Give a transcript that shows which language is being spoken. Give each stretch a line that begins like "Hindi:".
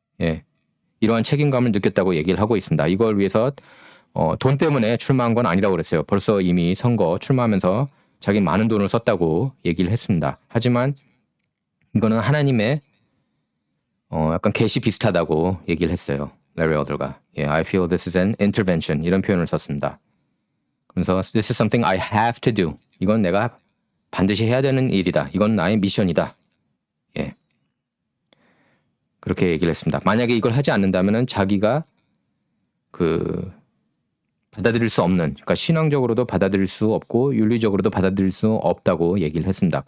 Korean: 예, 이러한 책임감을 느꼈다고 얘기를 하고 있습니다. 이걸 위해서 돈 때문에 출마한 건 아니라고 그랬어요. 벌써 이미 선거 출마하면서 자기 많은 돈을 썼다고 얘기를 했습니다. 하지만 이거는 하나님의 약간 계시 비슷하다고 얘기를 했어요. 레리 엘더가. 예,
English: I feel this is an intervention
Korean: 이런 표현을 썼습니다. 그래서
English: this is something I have to do.
Korean: 이건 내가 반드시 해야 되는 일이다. 이건 나의 미션이다. 예, 그렇게 얘기를 했습니다. 만약에 이걸 하지 않는다면은 자기가 받아들일 수 없는, 그러니까 신앙적으로도 받아들일 수 없고 윤리적으로도 받아들일 수 없다고 얘기를 했습니다.